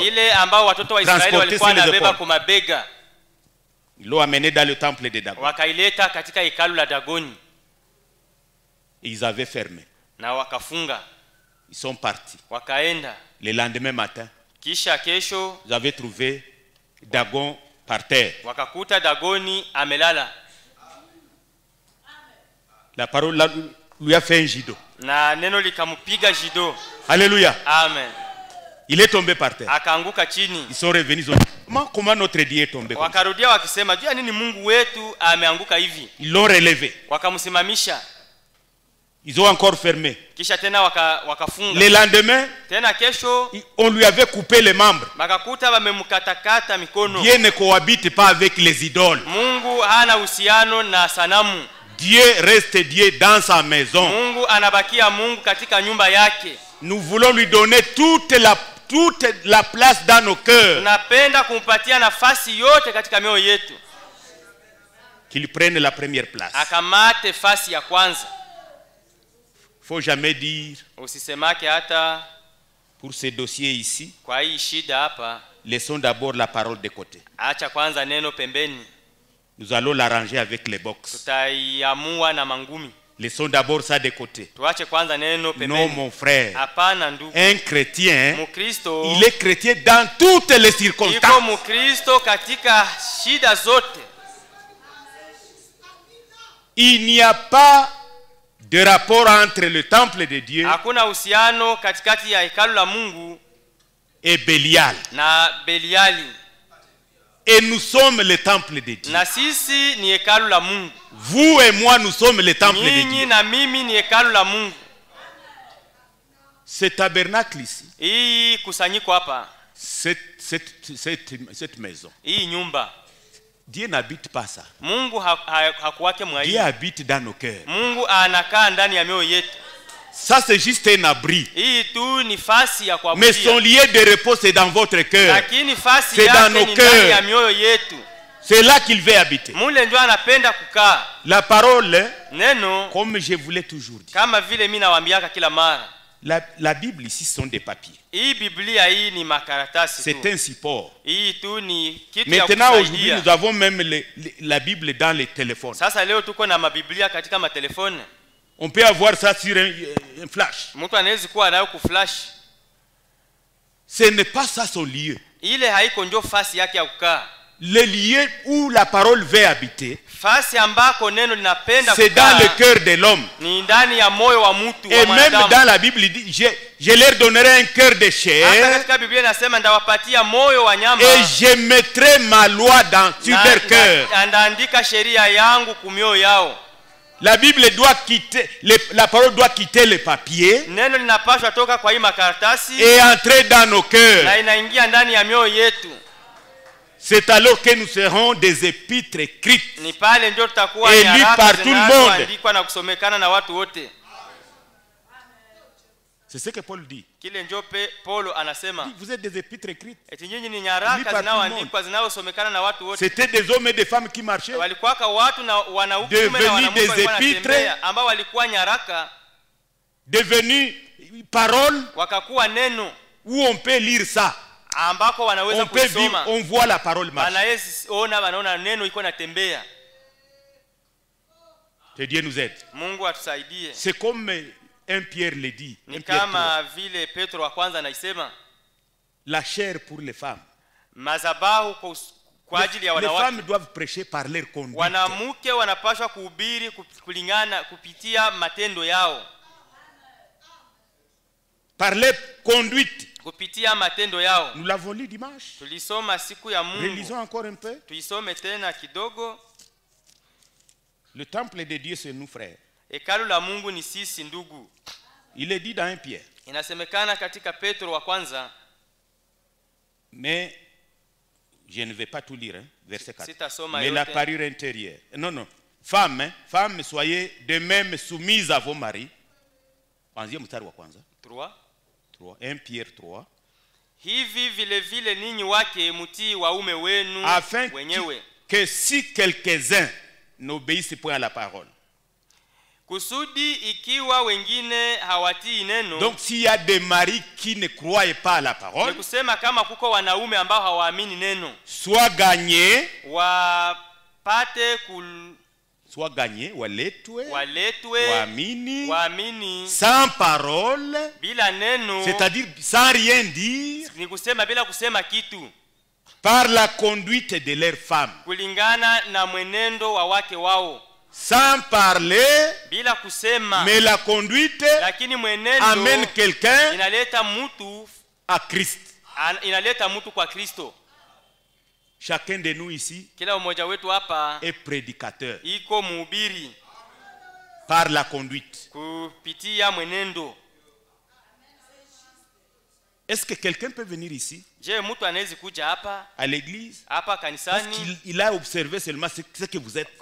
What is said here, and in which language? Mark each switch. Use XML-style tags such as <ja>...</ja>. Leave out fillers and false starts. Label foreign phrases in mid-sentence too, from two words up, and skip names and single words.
<sw>Ile ambao watoto wa Israeli</sw> <fr>Transporter</fr> <sw>walikuwa</sw> <fr>sur les</fr> <sw>wanabeba</sw> <fr>épaules.</fr> <sw>kwa mabega.</sw> <fr>Ils l'ont amené dans le temple de Dagon.</fr> <sw>Wakaileta katika hekalu la Dagoni</sw> <fr>Et ils avaient fermé.</fr> <sw>na wakafunga.</sw> <fr>Ils sont partis.</fr> <sw>Wakaenda.</sw> <fr>Le lendemain matin,</fr> <sw>Kisha kesho</sw> <fr>ils avaient trouvé Dagon par terre.</fr> <sw>wakakuta Dagoni amelala.</sw> <fr>La parole lui a fait un judo.</fr> <sw>Na neno likamupiga jido. Alléluia. Amen.</sw> <fr>Il est tombé par terre.</fr> <sw>Akaanguka chini.</sw> <fr>Ils sont revenus. Ils ont dit, comment notre Dieu est tombé comme ça?</fr> <sw>Wakarudia wakisema, "Jua nini Mungu wetu ameanguka hivi?"</sw> <fr>Ils l'ont relevé.</fr> <sw>Wakamsimamisha.</sw> <fr>Ils ont encore fermé.</fr> <sw>Kisha tena wakafunga.</sw> <fr>Le lendemain,</fr> <sw>Tena kesho</sw> <fr>on lui avait coupé les membres.</fr> <sw>bakakuta wamemkatakata mikono.</sw> <fr>Dieu ne cohabite pas avec les idoles.</fr> <sw>Mungu hana uhusiano na sanamu.</sw> <fr>Dieu reste Dieu dans sa maison.</fr> <sw>Mungu anabakia Mungu katika nyumba yake.</sw> <fr>Nous voulons lui donner toute la place dans nos cœurs.</fr> <sw>Tunapenda kumpatia nafasi yote katika mioyo yetu.</sw> <fr>Qu'il prenne la première place.</fr> <sw>Akamate fasi ya kwanza.</sw> <fr>Faut jamais dire,</fr> <sw>Usisemake hata</sw> <fr>pour ce dossier ici,</fr> <sw>kwa hii shida hapa,</sw> <fr>laissons d'abord la parole de côté.</fr> <sw>acha kwanza neno pembeni.</sw> <fr>Nous allons l'arranger avec les box.</fr> <sw>Tutaiamua na mangumi.</sw> <fr>Laissons d'abord ça de côté.</fr> <sw>Tuache kwanza neno</sw> <fr>Non,</fr> <sw>pembeni.</sw> <fr>mon frère.</fr> <sw>Hapana ndugu.</sw> <fr>Un chrétien,</fr> <sw>Mkristo</sw> <fr>il est chrétien dans toutes les</fr> <sw>iko</sw> <fr>circonstances.</fr> <sw>Mkristo katika shida zote.</sw> <fr>Il n'y a pas de rapport entre le temple de Dieu</fr> <sw>Hakuna uhusiano katikati ya hekalu la Mungu</sw> <fr>et Bélial.</fr> <sw>na Beliali.</sw> <fr>Et nous sommes le temple de Dieu.</fr> <sw>Na sisi ni hekalu la Mungu.</sw> <fr>Vous et moi, nous sommes le temple de</fr> <sw>Nyinyi</sw> <fr>Dieu.</fr> <sw>na mimi ni hekalu la Mungu.</sw> <fr>Ce tabernacle ici,</fr> <sw>Hii kusanyiko hapa,</sw> <fr>cette maison,</fr> <sw>hii nyumba,</sw> <fr>Dieu n'habite pas ça.</fr> <sw>Mungu hakuwake mwa hii.</sw> <fr>Dieu habite dans nos cœurs.</fr> <sw>Mungu anakaa ndani ya mioyo yetu.</sw> <fr>Ça, c'est juste un abri.</fr> <sw>Hii tu ni fasi ya</sw> <fr>Mais son</fr> <sw>kuabudia.</sw> <fr>lieu de repos, c'est dans votre cœur.</fr> <sw>Lakini fasi</sw> <fr>C'est dans</fr> <sw>yake</sw> <fr>nos</fr> <sw>ni ndani</sw> <fr>cœurs.</fr> <sw>ya mioyo yetu.</sw> <fr>C'est là qu'il veut habiter.</fr> <sw>Mule ndio anapenda kukaa.</sw> <fr>La parole,</fr> <sw>Neno</sw> <fr>comme je vous l'ai toujours dit,</fr> <sw>kama vile mimi nawaambiaka kila mara.</sw> <fr>la Bible ici sont des papiers.</fr> <sw>Hii Biblia hii ni makaratasi</sw> <fr>C'est</fr> <sw>tu.</sw> <fr>un support.</fr> <sw>Hii tu ni kitu ya</sw> <fr>Maintenant, aujourd'hui,</fr> <sw>kusaidia.</sw> <fr>nous avons même la Bible dans les téléphones.</fr> <sw>Sasa leo tuko na mabiblia katika matelefoni.</sw> <fr>On peut avoir ça sur un flash.</fr> <sw>Mtu anaweza kuwa nayo kuflash.</sw> <fr>Ce n'est pas ça son lieu.</fr> <sw>Ile haiko ndio fasi yake ya kukaa.</sw> <fr>Le lieu où la parole veut habiter,</fr> <sw>Fasi ambako neno linapenda</sw> <fr>c'est</fr> <sw>kukaa</sw> <fr>dans le cœur de l'homme.</fr> <sw>ni ndani ya moyo wa mtu wa</sw> <fr>Et même</fr> <sw>mwanadamu.</sw> <fr>dans la Bible, il dit, je leur donnerai un cœur de</fr> <sw>Hata</sw> <fr>chair</fr> <sw>katika Biblia inasema ndawapatia moyo wa nyama</sw> <fr>et je mettrai ma loi sur leur cœur.</fr> <sw>ndaandika sheria yangu kumioyo yao.</sw> <fr>La Bible doit quitter, la parole doit quitter le papier</fr> <sw>Neno linapaswa toka kwa hii makaratasi</sw> <fr>et entrer dans nos cœurs.</fr> <sw>na inaingia ndani ya mioyo yetu.</sw> <fr>C'est alors que nous serons des épîtres écrites,</fr> <sw>Ni pale ndio tutakuwa Eli nyaraka</sw> <fr>par tout le monde.</fr> <sw>zinazoandikwa na kusomekana na watu wote.</sw> <fr>c'est ce que Paul dit.</fr> <sw>Kile ndio Paulo anasema.</sw> <fr>Vous êtes des épîtres écrites.</fr> <sw>Eti nyinyi ni Eli nyaraka</sw> <fr>par tout le</fr> <sw>zinazoandikwa zinazosomekana na watu wote.</sw> <fr>C'était des hommes et des femmes qui marchaient,</fr> <sw>Walikuwa watu na wanaume</sw> <fr>Devenus</fr> <sw>na wanawake</sw> <fr>des</fr> <sw>walikuwa</sw> <fr>épîtres.</fr> <sw>wanatembea ambao walikuwa nyaraka</sw> <fr>devenus paroles</fr> <sw>wakakuwa neno</sw> <fr>où on peut lire ça.</fr> <sw>ambako wanaweza</sw> <fr>On peut vivre,</fr> <sw>kusoma.</sw> <fr>on voit la parole marcher.</fr> <sw>Wanaona neno iko natembea.</sw> <fr>Que Dieu nous aide.</fr> <sw>Mungu atusaidie.</sw> <fr>C'est comme 1 Pierre le dit.</fr> <sw>Ni 1 Pierre 3. kama vile Petro wa kwanza anaisema,</sw> <fr>La chair pour les femmes.</fr> <sw>mazabahu kwa ajili ya</sw> <fr>Les</fr> <sw>wanawake.</sw> <fr>femmes doivent prêcher par leur conduite.</fr> <sw>Wanamke wanapaswa kuhubiri kulingana kupitia matendo yao.</sw> <fr>Par leur conduite.</fr> <sw>Kupitia matendo yao.</sw> <fr>Nous l'avons lu dimanche.</fr> <sw>Tulisoma siku ya Mungu.</sw> <fr>Relisons encore un peu.</fr> <sw>Tuisome tena kidogo.</sw> <fr>Le temple de Dieu, c'est nous, frères.</fr> <sw>Hekalu la Mungu ni sisi ndugu.</sw> <fr>Il est dit dans 1 Pierre.</fr> <sw>Inasemekana katika Petro wa kwanza.</sw> <fr>Mais je ne vais pas tout lire, hein, verset 4.</fr> <sw>Sitasoma</sw> <fr>Mais</fr> <sw>yote.</sw> <fr>la parure intérieure. Non, non. Femmes, hein, femmes, soyez de même soumises à vos maris.</fr> <sw>Anzia mstari wa kwanza. 3. 1 Pierre 3. Hivi vile vile ninyi wake mtii waume wenu</sw> <fr>Afin</fr> <sw>wenyewe.</sw> <fr>que si quelques-uns n'obéissent point à la parole.</fr> <sw>Kusudi ikiwa wengine hawatii neno.</sw> <fr>Donc s'il y a des maris qui ne croient pas à la</fr> <sw>Ni</sw> <fr>parole,</fr> <sw>kusema kama kuko wanaume ambao hawaamini neno.</sw> <fr>soit gagnés,</fr> <sw>Wapate waletwe, waletwe waamini</sw> <fr>sans parole,</fr> <sw>bila neno,</sw> <fr>c'est-à-dire sans rien dire,</fr> <sw>ni kusema bila kusema kitu,</sw> <fr>par la conduite de leurs femmes,</fr> <sw>kulingana na mwenendo wa wake wao,</sw> <fr>sans parler,</fr> <sw>bila kusema,</sw> <fr>mais la conduite</fr> <sw>lakini mwenendo</sw> <fr>amène quelqu'un</fr> <sw>inaleta mtu</sw> <fr>à Christ.</fr> <sw>Inaleta mtu kwa Kristo.</sw> <fr>Chacun de nous ici</fr> <sw>Kila mmoja wetu hapa</sw> <fr>est prédicateur</fr> <sw>iko mhubiri</sw> <fr>par la conduite.</fr> <sw>kupitia mwenendo.</sw> <fr>Est-ce que quelqu'un peut venir ici</fr> <sw>Je, mtu anaweza kuja hapa</sw> <fr>à l'église</fr> <sw>hapa</sw> <fr>parce</fr> <sw>kanisani</sw> <fr>qu'il a observé seulement ce que vous êtes?</fr>